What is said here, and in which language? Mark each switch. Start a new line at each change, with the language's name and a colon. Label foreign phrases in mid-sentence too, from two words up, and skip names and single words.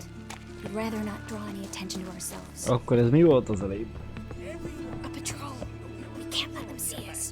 English: We'd rather not draw any attention to ourselves.
Hungarian: Akkor ez mi volt az előbb?
English: A patrol. We can't let them see us.